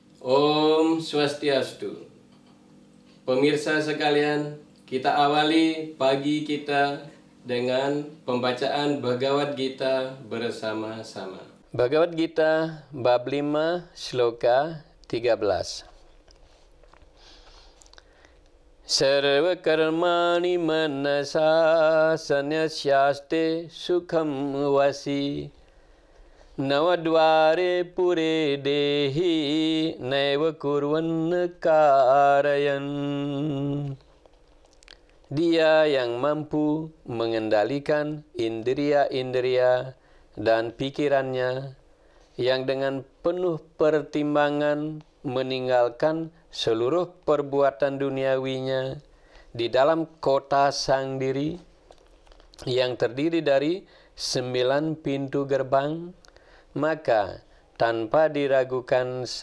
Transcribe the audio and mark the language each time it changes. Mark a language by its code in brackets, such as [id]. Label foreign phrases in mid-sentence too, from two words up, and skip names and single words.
[sa] Om Swastiastu. [id] Pemirsa sekalian, kita awali pagi kita dengan pembacaan Bhagavad Gita bersama-sama. Bhagavad Gita bab 5 sloka 13. [sa] Sarva karmani manasa sanyasyaste sukham vasi Navadvare pure dehi naiva kurvan karayan. [id] Dia yang mampu mengendalikan indria-indria dan pikirannya, yang dengan penuh pertimbangan meninggalkan seluruh perbuatan duniawinya di dalam kota sang diri yang terdiri dari 9 pintu gerbang, maka tanpa diragukan